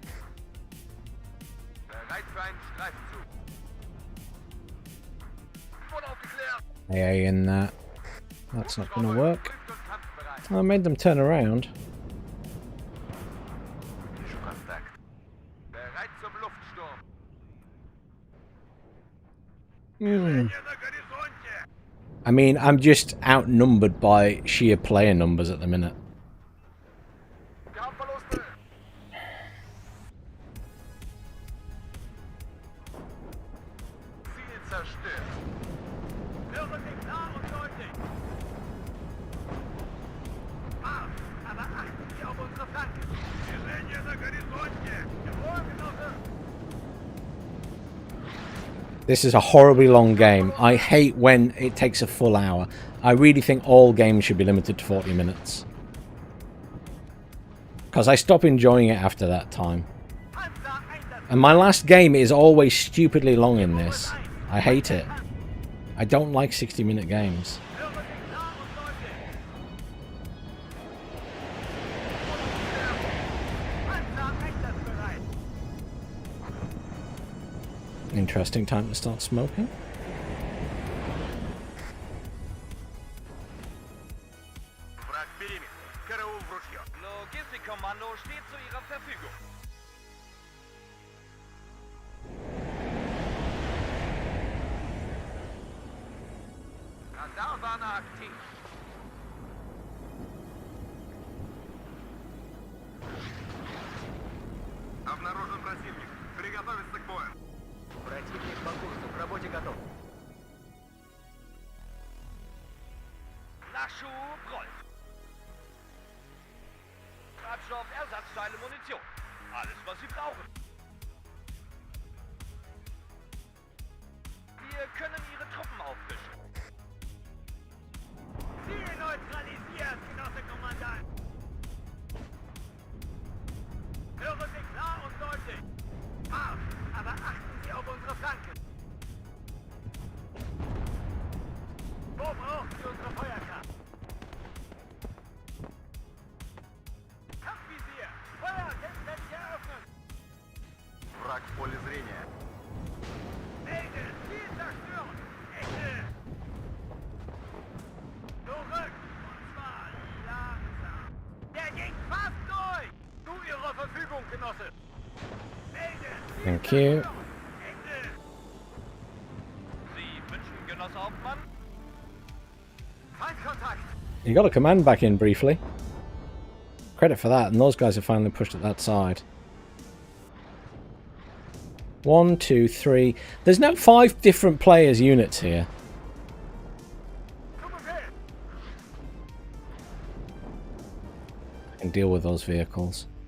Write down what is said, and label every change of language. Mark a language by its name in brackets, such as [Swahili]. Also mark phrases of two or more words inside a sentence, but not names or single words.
[German] Bereit für einen Streifzug. Voll aufgeklärt. [English] AA in that. That's not going to work. I made them turn around. [German] Bereit zum Luftsturm. [English] I mean, I'm just outnumbered by sheer player numbers at the minute. [German] Kampfverluste. Ziel zerstört. Höre mich klar und deutlich. Marsch, aber achten Sie auf unsere Flanken. [Russian] Движение на горизонте. [German] Jawohl, Genosse. [English] This is a horribly long game. I hate when it takes a full hour. I really think all games should be limited to 40 minutes. Because I stop enjoying it after that time. And my last game is always stupidly long in this. I hate it. I don't like 60-minute games. Interesting time to start smoking. [Russian] Враг периметр. Караул в ружье. [German] Logistikkommando steht zu Ihrer Verfügung. Radarwarner aktiv. [Russian] Обнаружен противник. Приготовиться к бою. Противник по курсу. К работе готов. [German] Nachschub rollt. Treibstoff, Ersatzteile, Munition. Alles, was Sie brauchen. Wir können Ihre Truppen auffrischen. Ziel neutralisiert, Genosse Kommandant. Hören Sie klar und deutlich. Marsch, aber achten Sie auf unsere Flanken. Wo brauchen Sie unsere Feuerkraft? Kampfvisier! Feuer! Selbstständig eröffnen! [Russian] Враг в поле зрения. [German] Melde! Ziel zerstören! Ende! Zurück! Und zwar langsam. Der ging fast durch! Zu Ihrer Verfügung, Genosse! Melde! Ziel [English] Thank you. [German] zerstören! Ende! Sie wünschen, Genosse Hauptmann? Feindkontakt! [English] You got a command back in briefly. Credit for that, and those guys have finally pushed at that side. 1, 2, 3. There's now 5 different players' units here. I can deal with those vehicles.